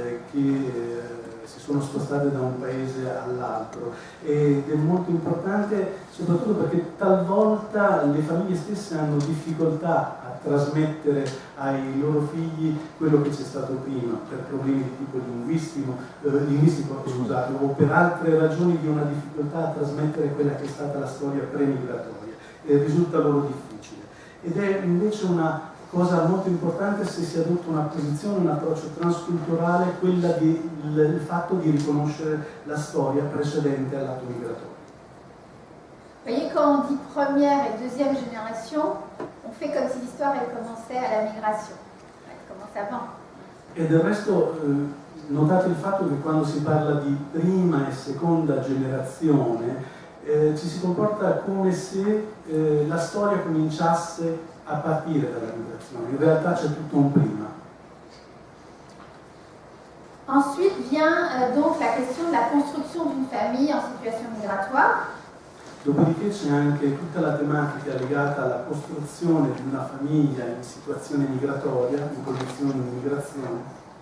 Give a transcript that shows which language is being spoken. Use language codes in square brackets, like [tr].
[it] che si sono spostate da un paese all'altro, ed è molto importante soprattutto perché talvolta le famiglie stesse hanno difficoltà a trasmettere ai loro figli quello che c'è stato prima, per problemi di tipo linguistico, o per altre ragioni di una difficoltà a trasmettere quella che è stata la storia premigratoria, e risulta loro difficile. Ed è invece una cosa molto importante se si adotta una posizione, un approccio transculturale, quella il fatto di riconoscere la storia precedente all'atto migratorio. [fr] Vous voyez, quand on dit première et deuxième génération, on fait comme si l'histoire elle commençait à la migration. Elle commence avant. [it] E del resto notate il fatto che quando si parla di prima e seconda generazione ci si comporta come se la storia cominciasse a partire dalla migrazione. In realtà c'è tutto un prima. [fr] Ensuite vient donc la question de la construction d'une famille en situation migratoire. [it] Dopodiché c'è anche tutta la tematica legata alla costruzione di una famiglia in situazione migratoria, in condizioni di migrazione.